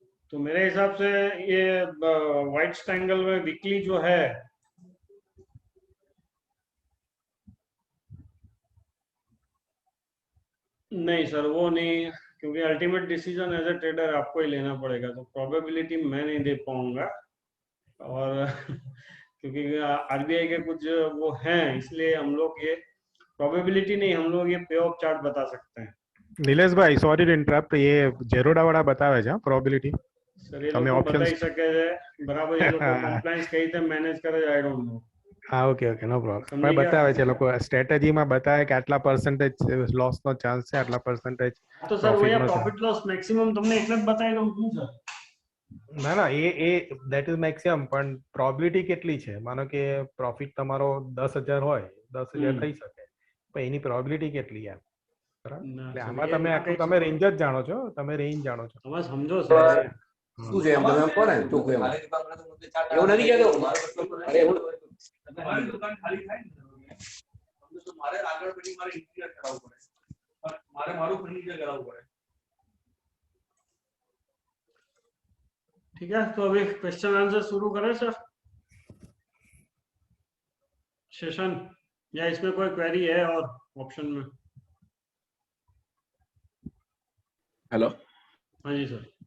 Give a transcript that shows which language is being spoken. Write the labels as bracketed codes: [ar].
[hi] तो मेरे हिसाब से ये व्हाइट ट्रायंगल में वीकली जो है नहीं सर, वो नहीं, क्योंकि ultimate decision as a trader आपको ही लेना पड़ेगा, तो प्रोबेबिलिटी मैं नहीं दे पाऊंगा. और क्योंकि आरबीआई के कुछ वो हैं, इसलिए हम लोग ये प्रोबेबिलिटी नहीं, हम लोग ये पे ऑफ चार्ट बता सकते हैं. [gu] નિલેશ ભાઈ સોરી ટુ ઇન્ટરપ્ટ, ये જેરોડા વાળા બતાવે છે પ્રોબેબિલિટી. સર એ લોકો બતાવી શકે છે બરાબર, એ લોકો કમ્પ્લાયન્સ કઈ રીતે મેનેજ કરે છે [en] I don't know. [gu] હા ઓકે ઓકે નો પ્રોબ્લેમ. પણ બતાવે છે લોકો સ્ટ્રેટેજીમાં બતાવે કે આટલા પરસેન્ટેજ લોસ નો ચાન્સ છે, આટલા પરસેન્ટેજ. તો સર [hi] वो प्रॉफिट लॉस मैक्सिमम [gu] તમને એટલે જ બતાવી દઉં છું સર. ના ના એ ધેટ ઇઝ મેક્સિમમ, પણ પ્રોબેબિલિટી કેટલી છે? માનો કે પ્રોફિટ તમારો 10,000 હોય, 10,000 થઈ શકે, પણ એની પ્રોબેબિલિટી કેટલી યાર? બરાબર. એટલે આમાં તમે આખું તમે રેન્જ જ જાણો છો, તમે રેન્જ જાણો છો. તમે સમજો સર શું છે એમ તમે કહો ને ચોખ્ખું એમ. એવું નથી કહેતો. અરે એવું મારી દુકાન ખાલી થાય ને તો મારે આગળ પછી મારે ઇન્ટિરિયર કરાવવું પડે, મારે મારું ફર્નિચર કરાવવું પડે. [hi] ठीक है, तो अभी क्वेश्चन आंसर शुरू करें सर सेशन, या इसमें कोई क्वेरी है और ऑप्शन में? हेलो. हाँ जी सर.